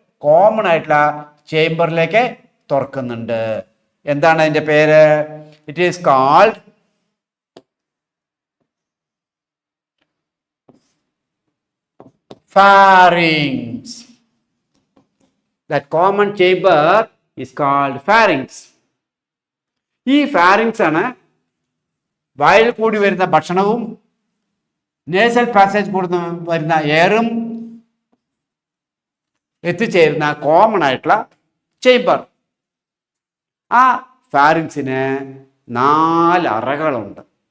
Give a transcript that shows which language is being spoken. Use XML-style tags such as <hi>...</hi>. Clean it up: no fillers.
<ml>Common ആയിട്ടുള്ള ചേംബറിലേക്ക് തുറക്കുന്നുണ്ട്. എന്താണ് അതിന്റെ പേര്?</ml> <en>It is called pharynx. That common chamber is called pharynx.</en> <ml>ഈ pharynx ആണ് വായിൽ കൂടി വരുന്ന ഭക്ഷണവും നേസൽ പാസേജ് കൂടി വരുന്ന എയറും എത്തിച്ചേരുന്ന കോമൺ ആയിട്ടുള്ള ചേംബർ. ആ ഫാരിങ്സിന് 4 അറകളുണ്ട്.</ml>